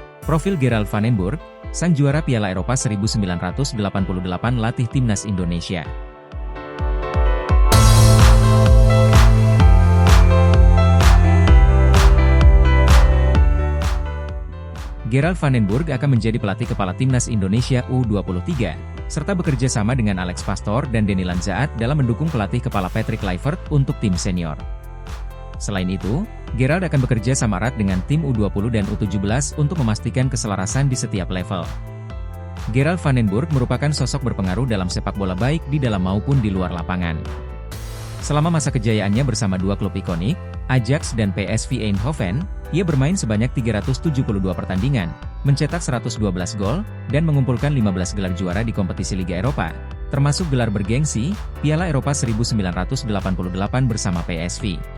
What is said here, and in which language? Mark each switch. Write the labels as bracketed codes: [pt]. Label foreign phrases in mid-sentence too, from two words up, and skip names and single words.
[id] Profil Gerald van den Burg, sang juara Piala Eropa 1988 latih timnas Indonesia. Gerald van den Burg akan menjadi pelatih kepala timnas Indonesia U23, serta bekerja sama dengan Alex Pastoor dan Denny Lanzaat dalam mendukung pelatih kepala Patrick Kluivert untuk tim senior. Selain itu, Gerald akan bekerja sama erat dengan tim U20 dan U17 untuk memastikan keselarasan di setiap level. Gerald van den Burg merupakan sosok berpengaruh dalam sepak bola baik di dalam maupun di luar lapangan. Selama masa kejayaannya bersama dua klub ikonik, Ajax dan PSV Eindhoven, ia bermain sebanyak 372 pertandingan, mencetak 112 gol, dan mengumpulkan 15 gelar juara di kompetisi Liga Eropa, termasuk gelar bergengsi, Piala Eropa 1988 bersama PSV.